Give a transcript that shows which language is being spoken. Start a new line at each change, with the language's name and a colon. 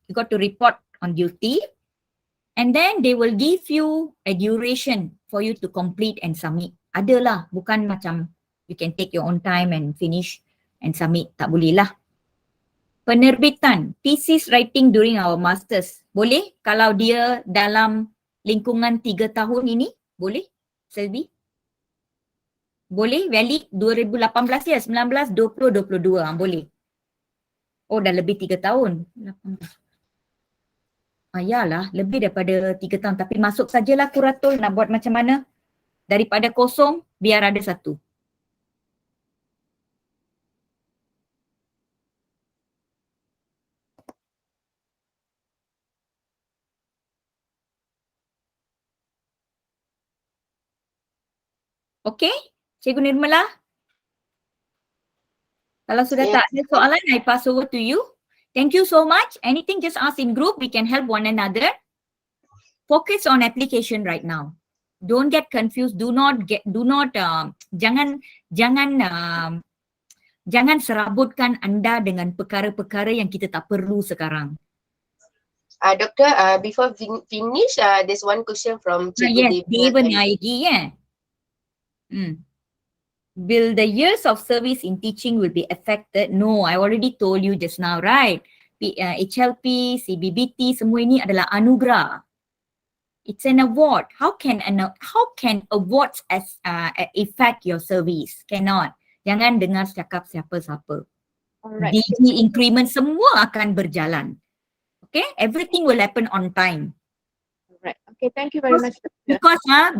English: You got to report on duty. And then they will give you a duration for you to complete and submit.
Malay: Adalah, bukan macam
English: you can take your own time and finish and submit.
Malay: Tak boleh lah.
English: Penerbitan, thesis writing during our masters.
Malay: Boleh kalau dia dalam lingkungan 3 tahun ini? Boleh, Selvi? Boleh, valid 2018 ya, 19, 20, 22. Boleh. Oh, dah lebih 3 tahun. 18. Yalah, lebih daripada 3 tahun. Tapi masuk sajalah kuratul, nak buat macam mana. Daripada kosong, biar ada satu. Okay, Cikgu Nirmala? Kalau sudah tak ada soalan,
English: I pass over to you. Thank you so much. Anything, just ask in group. We can help one another. Focus on application right now. Don't get confused.
Malay: Jangan serabutkan anda dengan perkara-perkara yang kita tak perlu sekarang.
English: Doctor, before finish, there's one question from Cikgu Yes, Devan Naigi, will the years of service in teaching will be affected? No, I already told you just now, right?
Malay: HLP, CBBT, semua ini adalah anugerah.
English: It's an award. How can awards affect your service? Cannot.
Malay: Jangan dengar cakap siapa-siapa.
English: Alright.
Malay: DG increment semua akan berjalan.
English: Okay, everything will happen on time. Alright. Okay, thank you very much, Doctor.